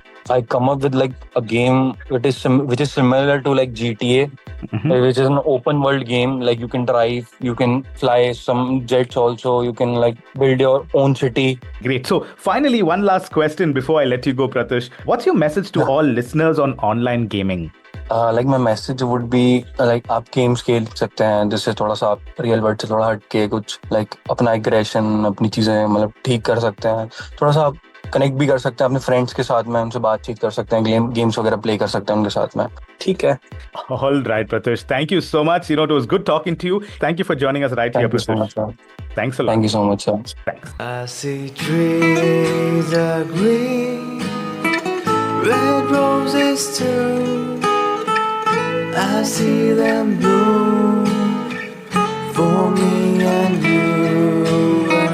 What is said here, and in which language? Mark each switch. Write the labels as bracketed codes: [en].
[en] I come up with like a game which is similar to like GTA, which is an open world game. Like you can drive, you can fly some jets also, you can like build your own city. Great. So finally, one last question before I let you go, Pratush. What's your message to all listeners on online gaming? Like my message would be like [hi] आप games खेल सकते हैं जिससे थोड़ा सा आप real world से थोड़ा हट के कुछ like अपना aggression, अपनी चीजें मतलब ठीक कर सकते हैं. थोड़ा सा आप कनेक्ट भी कर सकते हैं अपने फ्रेंड्स के साथ में, उनसे बातचीत कर सकते हैं, गेम्स वगैरह प्ले कर सकते हैं उनके साथ में. ठीक है. [en] All right, Pratush. Thank you so much. It was good talking to you. Thank you for joining us right here, Pratush. Thank you so much, sir. Thanks a lot. Thank you so much, sir. Thanks. I see trees are green, red roses too. I see them bloom for me and you.